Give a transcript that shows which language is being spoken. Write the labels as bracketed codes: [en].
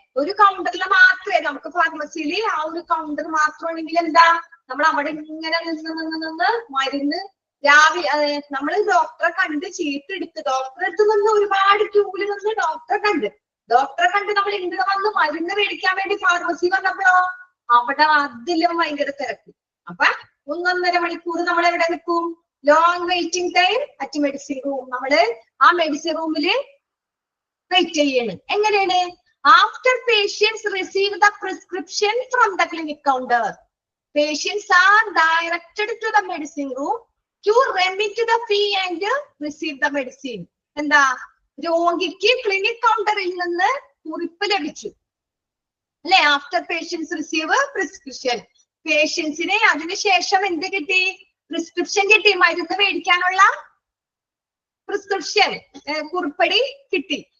[ml] ഒരു കൗണ്ടറിൽ മാത്രമേ നമുക്ക് ഫാർമസിയിൽ ആ ഒരു കൗണ്ടർ മാത്രമാണെങ്കിൽ എന്താ, നമ്മൾ അവിടെ ഇങ്ങനെ നിന്ന് മരുന്ന് രാവിലെ നമ്മൾ ഡോക്ടറെ കണ്ട് ചീട്ട് എടുത്ത് ഡോക്ടറെ അടുത്ത് നിന്ന് ഒരുപാട് ക്യൂവിൽ നിന്ന് ഡോക്ടറെ കണ്ട് നമ്മൾ ഇങ്ങനെ വന്ന് മരുന്ന് മേടിക്കാൻ വേണ്ടി ഫാർമസി വന്നപ്പോഴോ അവിടെ അതിലും ഭയങ്കര തിരക്ക്. അപ്പൊ 1.5 മണിക്കൂർ നമ്മൾ എവിടെ നിൽക്കും? [en] Long waiting time at medicine room. [ml] നമ്മള് ആ മെഡിസിൻ റൂമില് വെയിറ്റ് ചെയ്യാണ്. എങ്ങനെയാണ്? [en] After patients receive the prescription from the clinic counter, patients are directed to the medicine room to remit the fee and receive the medicine. [ml] എന്താ? രോഗിക്ക് clinic കൗണ്ടറിൽ നിന്ന് കുറിപ്പ് ലഭിച്ചു അല്ലെ? [en] After patients receive prescription. [ml] പേഷ്യൻസിന് അതിനുശേഷം എന്ത് കിട്ടി? പ്രിസ്ക്രിപ്ഷൻ കിട്ടി. മരുന്ന് മേടിക്കാനുള്ള പ്രിസ്ക്രിപ്ഷൻ കുറിപ്പടി കിട്ടി.